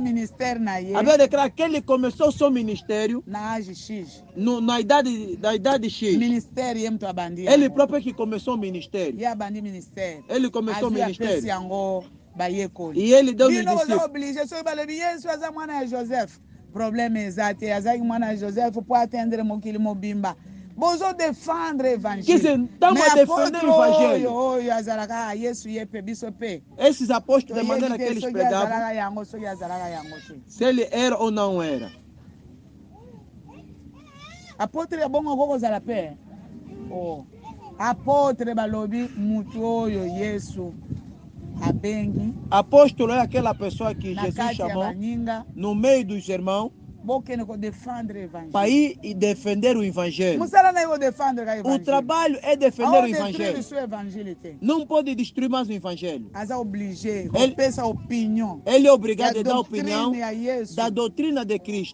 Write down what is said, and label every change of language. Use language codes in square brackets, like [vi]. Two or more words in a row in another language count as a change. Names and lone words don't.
[pt] Bíblia declara que ele começou seu ministério na idade X. Ele próprio que começou o ministério. Ele começou o ministério. E ele deu os discípulos. Problema exato. Joseph pode atender Mobimba. [fr] Bozo defendre l'évangile. [pt] Esses apóstolos, da maneira que eles pregavam, se ele era ou não era. Apóstolo é bom ou não pé? [ln] Apóstolo balobi mutoyo Yesu abengi. [pt] Apóstolo é aquela pessoa que Jesus chamou no meio dos irmãos para ir e defender o evangelho. O trabalho é defender o evangelho. Não pode destruir mais o evangelho. Ele é obrigado a dar opinião da doutrina de Cristo.